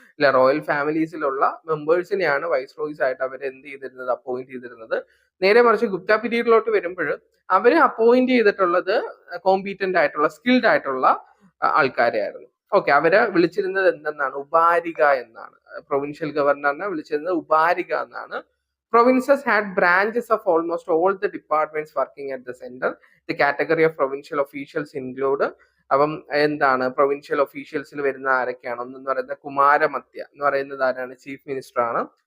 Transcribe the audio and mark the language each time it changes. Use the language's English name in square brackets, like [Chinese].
[Malayalam] ഇല്ല, royal ഫാമിലീസിലുള്ള മെമ്പേഴ്സിനെയാണ് viceroys ആയിട്ട് അവർ appoint ചെയ്തിരുന്നത്. നേരെ മറിച്ച് ഗുപ്ത പീരീഡിലോട്ട് വരുമ്പോൾ അവര് അപ്പോയിന്റ് ചെയ്തിട്ടുള്ളത് കോമ്പീറ്റന്റ് ആയിട്ടുള്ള സ്കിൽഡ് ആയിട്ടുള്ള ആൾക്കാരെ ആയിരുന്നു. ഓക്കെ, അവരെ വിളിച്ചിരുന്നത് എന്തെന്നാണ്? ഉപാരിക എന്നാണ്. പ്രൊവിൻഷ്യൽ ഗവർണറിനെ വിളിച്ചിരുന്നത് ഉപാരിക എന്നാണ്. [English] Provinces had branches of almost all the departments working at the center. The category of provincial officials include [Malayalam] അപ്പം പ്രൊവിൻഷ്യൽ ഒഫീഷ്യൽസിൽ വരുന്ന ആരൊക്കെയാണ്? ഒന്നെന്ന് പറയുന്നത് കുമാരമത്യ എന്ന് പറയുന്നത് ആരാണ്? ചീഫ് മിനിസ്റ്റർ ആണ്.